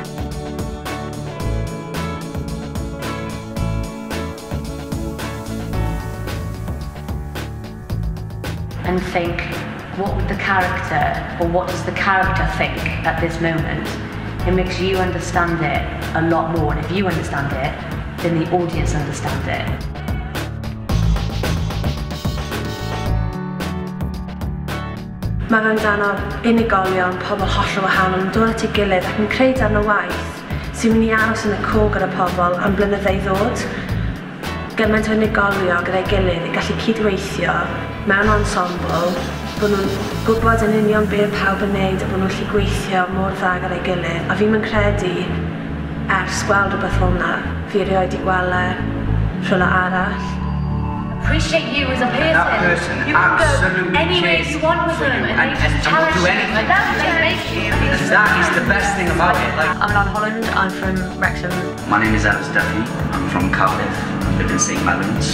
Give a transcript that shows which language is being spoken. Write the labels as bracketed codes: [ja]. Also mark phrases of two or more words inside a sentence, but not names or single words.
[en] And think, what would the character, or what does the character think at this moment? It makes you understand it a lot more, and if you understand it, then the audience understand it. [cy] Mae fe amdano unigolion, pobl hollol wahanol yn dod at ei gilydd ac yn creu darn o waith sy'n mynd I aros yn y co gyda pobl am blynyddoedd ddod. Gymaint o unigolion gyda'i gilydd I gallu cydweithio mewn ensemble, bod nhw'n gwybod yn union beth pawb yn neud a bod nhw'n gallu gweithio mor dda gyda'i gilydd. A fi'n credu, ers gweld rhywbeth fel hwnna, fi erioed I gweld rhywle arall. [en] Appreciate you as a person. That person you can absolutely go anywhere you want with them and they just challenge do you. anything. They make you. That is the best thing about it. I'm Lan Holland, I'm from Wrexham. My name is Alice Duffy, I'm from Cardiff, I live in St Mellons.